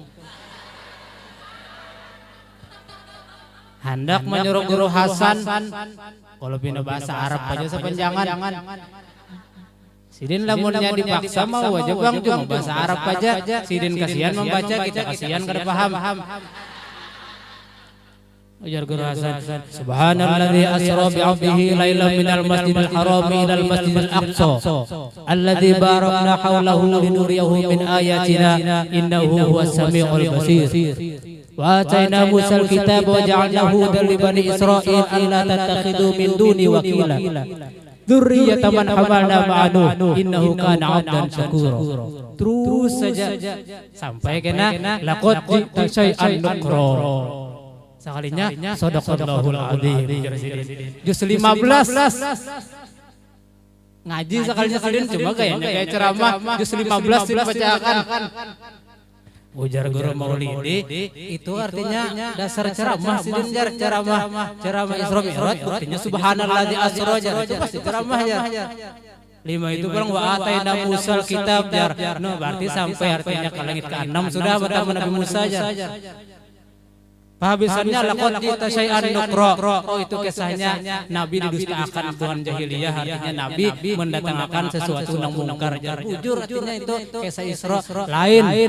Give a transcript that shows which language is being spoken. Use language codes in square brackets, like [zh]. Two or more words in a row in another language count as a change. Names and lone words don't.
[bjn] Hendak menyuruh Guru Hasan kalau pindah bahasa Arab aja sepanjangan. Sidin lamunnya dipaksa mau aja Bang cuma bahasa Arab aja. Sidin kasihan membaca, kita kasihan kada paham. Ujar Guru Hasan, [ar] سبحان الذي أسرى بعبده ليلا من المسجد الحرام إلى المسجد الأقصى الذي باركنا حوله لنريه من آياتنا إنه هو السميع البصير. وآتينا موسى الكتاب وجعلناه هدى لبني إسرائيل ألا تتخذوا من دوني وكيلا. ذرية من حملنا مع نوح إنه كان عبدا شكورا. [bjn] Terus saja sampai kena [ar] لقد جئت شيئا نكرا. [bjn] Sekalinya [ar] صدق الله العظيم. [bjn] Juz 15 ngaji sekalinya Sidin cuma gayanya kayak ceramah juz 15 dibacakan. Ujar Guru Maulidi itu artinya dasar ceramah Sidin jar ceramah Isra Mi'raj artinya [ar] سبحان الذي أسرى [bjn] jar itu pasti ceramah ya. 5 itu bilang [ar] وآتينا موسى الكتاب [bjn] jar. No berarti sampai artinya ke langit ke-6 sudah bertemu Nabi Musa jar. Penghabisannya [ar] لقد جئت شيئا نكرا. [id] Oh itu kisahnya Nabi didustakan Tuhan jahiliyah, artinya Nabi mendatangkan sesuatu yang mungkar. Jujur artinya itu kisah Isra lain.